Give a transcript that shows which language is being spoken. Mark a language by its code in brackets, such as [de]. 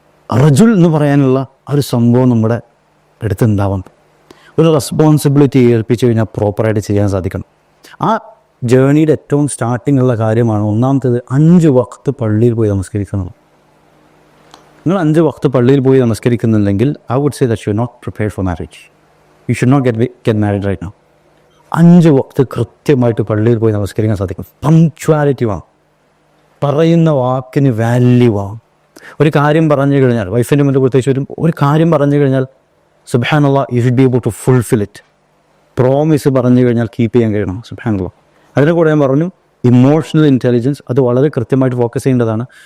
[ml] റജുൽ എന്ന് പറയാനുള്ള ഒരു സംഭവം നമ്മുടെ അടുത്തുണ്ടാവണം. ഒരു റെസ്പോൺസിബിലിറ്റി ഏൽപ്പിച്ചു കഴിഞ്ഞാൽ പ്രോപ്പറായിട്ട് ചെയ്യാൻ സാധിക്കണം. ആ ജേണിയുടെ ഏറ്റവും സ്റ്റാർട്ടിംഗ് ഉള്ള കാര്യമാണ് ഒന്നാമത്തേത് 5 വഖ്ത് പള്ളിയിൽ പോയി നമസ്കരിക്കുന്നത്. നിങ്ങൾ 5 വഖ്ത് പള്ളിയിൽ പോയി നമസ്കരിക്കുന്നില്ലെങ്കിൽ [en] I would say that you are not prepared for marriage. You should not get married right now. [ml] 5 Waqt കൃത്യമായിട്ട് പള്ളിയിൽ പോയി നമസ്കരിക്കാൻ സാധിക്കും. പങ്ക്ച്വാലിറ്റി വേണം. പറയുന്ന വാക്കിന് വാല്യൂ വേണം. ഒരു കാര്യം പറഞ്ഞു കഴിഞ്ഞാൽ, വൈഫിൻ്റെ മുന്നിൽ പ്രത്യേകിച്ച് ഒരു കാര്യം പറഞ്ഞു കഴിഞ്ഞാൽ സുബ്ഹാനല്ലാഹ്, [en] You should be able to fulfil it. [ml] Promise പറഞ്ഞു കഴിഞ്ഞാൽ കീപ്പ് ചെയ്യാൻ കഴിയണം. സുബ്ഹാനല്ലാഹ്. അതിനെ കൂടെ ഞാൻ പറഞ്ഞു ഇമോഷണൽ ഇൻ്റലിജൻസ്, അത് വളരെ കൃത്യമായിട്ട് ഫോക്കസ് ചെയ്യേണ്ടതാണ്.